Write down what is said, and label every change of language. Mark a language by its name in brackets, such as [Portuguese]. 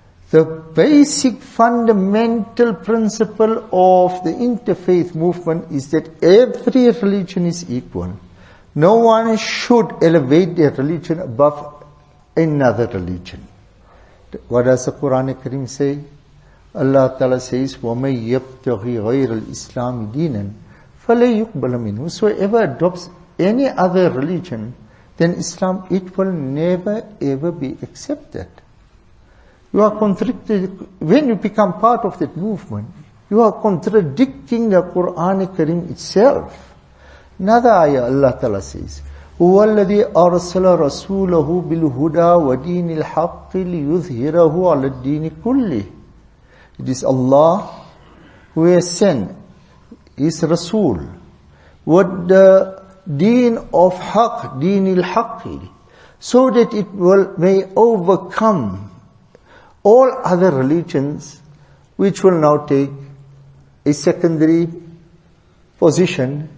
[English] The basic fundamental principle of the interfaith movement is that every religion is equal. No one should elevate their religion above another religion. What does the Quran Kareem say? Allah Ta'ala says, [Arabic] وَمَن يَبْتَغِ غَيْرَ الْإِسْلَامِ دِينًا فَلَا يُقْبَلَ مِنْهُ. [English] Whosoever adopts any other religion than Islam, it will never ever be accepted. You are contradicting, when you become part of that movement, you are contradicting the Quran Kareem itself. Another ayah, Allah Ta'ala says, [Arabic] هُوَ الَّذِي أَرْسَلَ رَسُولَهُ بِالْهُدَى وَدِينِ الْحَقِّ لِيُظْهِرَهُ عَلَى الدِّينِ كُلِّهِ. [English] It is Allah who has sent His Rasul with the deen of Haqq, [Arabic] deen al-Haqqi, [English] so that it may overcome all other religions which will now take a secondary position.